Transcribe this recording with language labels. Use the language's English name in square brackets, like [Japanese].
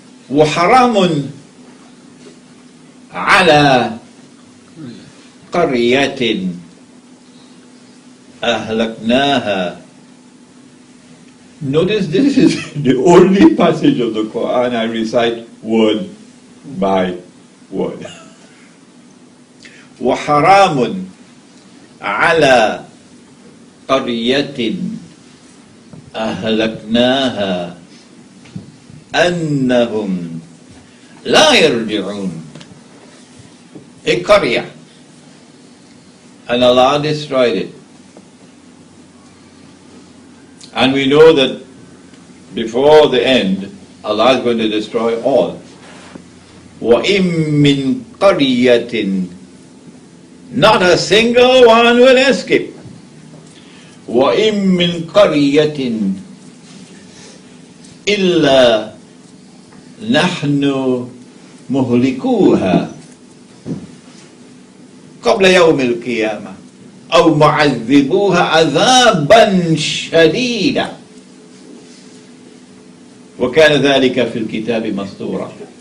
[Arabic] وَحَرَامٌ عَلَى قَرْيَةٍ أَهْلَكْنَاهَا. [English] Notice this is the only passage of the Quran I recite word by word. [Arabic] وَحَرَامٌ عَلَى قَرْيَةٍ أهلكناها أنهم لا يرجعون. [English] A qaryah, and Allah destroyed it. And we know that before the end, Allah is going to destroy all. [Arabic] وَإِن مِّن قَرْيَةٍ, [English] not a single one will escape. [Arabic] وَإِن مِّن قَرْيَةٍ إِلَّا نَحْنُ مُهْلِكُوهَا قبل يوم القيامة أو معذبوها عذابا شديدا وكان ذلك في الكتاب مسطورا.